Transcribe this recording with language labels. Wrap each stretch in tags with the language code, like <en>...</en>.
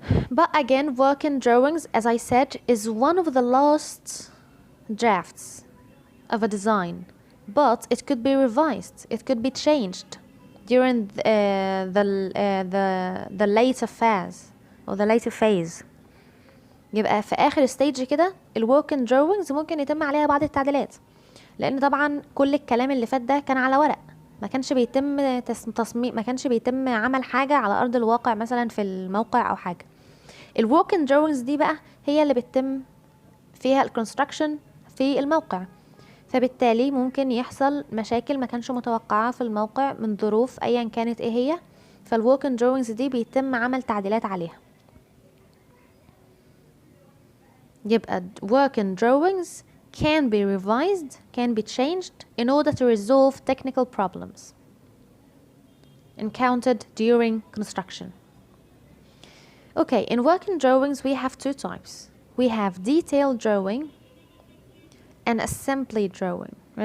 <en>But again, working drawings, as I said, is one of the last drafts of a design, but it could be revised, it could be changed during the later phase or the later phase.</en> <ar>يبقى في آخر stage كده working drawings ممكن يتم عليها بعض التعديلات، لأن طبعا كل الكلام اللي فات ده كان على ورق، ما كانش بيتم تصميم، ما كانش بيتم عمل حاجة على أرض الواقع مثلا في الموقع أو حاجة. working drawings دي بقى هي اللي بتتم فيها construction في الموقع، فبالتالي ممكن يحصل مشاكل ما كانش متوقعة في الموقع من ظروف أيا كانت ايه هي، working drawings دي بيتم عمل تعديلات عليها. يبقى</ar> <en>working drawings can be revised, can be changed in order to resolve technical problems encountered during construction. Okay, in working drawings we have two types. We have detailed drawing and assembly drawing.</en>